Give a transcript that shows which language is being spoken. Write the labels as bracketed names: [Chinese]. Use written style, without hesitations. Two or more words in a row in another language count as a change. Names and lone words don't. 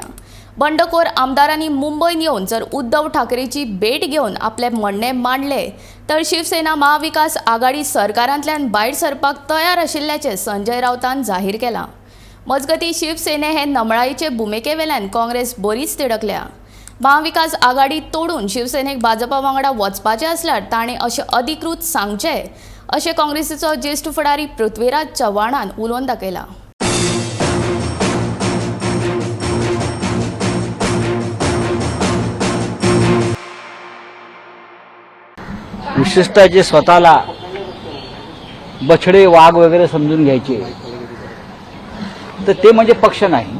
[Konkani] बंडखोर आमदारांनी मुंबईत येवन जर उद्धव ठाकरेची भेट घेवन आपले म्हणणे मांडले तर शिवसेना महाविकास आघाडी सरकारांतल्यान भायर सरपाक तयार आशिल्ल्याचें संजय राऊतान जाहीर केलां। मजगतीं शिवसेने हे नमळाईचे भुमिकेवेल्यान काँग्रेस बरीच तिडकल्या। महाविकास आघाडी तोडून शिवसेनेक भाजपा वांगडा वचपाचें आसल्यार ताणें अशें अधिकृत सांगचें अशें काँग्रेसीचो ज्येश्ठ फुडारी पृथ्वीराज चव्हाणान उलोवन दाखयलां। [Marathi] विशेषतः जे स्वतःला बछडे वाघ वगैरे समजून घ्यायचे तर ते म्हणजे पक्ष नाही।